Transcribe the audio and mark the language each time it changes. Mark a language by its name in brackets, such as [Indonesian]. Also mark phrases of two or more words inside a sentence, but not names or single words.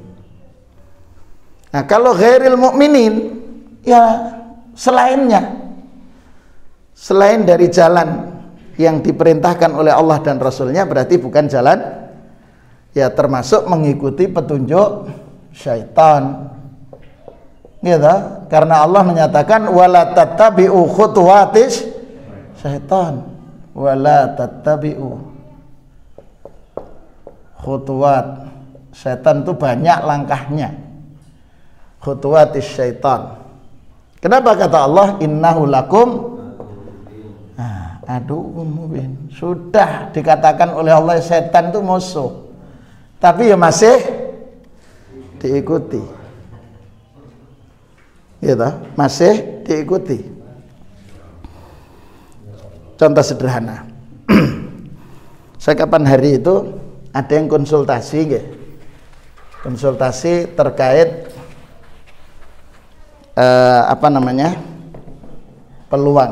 [Indonesian] Nah kalau [Arabic] غير المؤمنين, [Indonesian] ya selainnya, selain dari jalan yang diperintahkan oleh Allah dan Rasulnya, berarti bukan jalan, ya termasuk mengikuti petunjuk syaitan, gitu. Karena Allah menyatakan [Arabic] ولا تتبعوا خطوات الشيطان, ولا تتبعوا خطوات الشيطان, [Indonesian] itu banyak langkahnya, [Arabic] خطوات الشيطان. [Indonesian] Kenapa kata Allah [Arabic] إنه لكم عدو مبين? [Indonesian] Sudah dikatakan oleh Allah setan itu musuh, tapi ya masih diikuti, gitu, masih diikuti. Contoh sederhana, saya kapan hari itu ada yang konsultasi, konsultasi terkait peluang.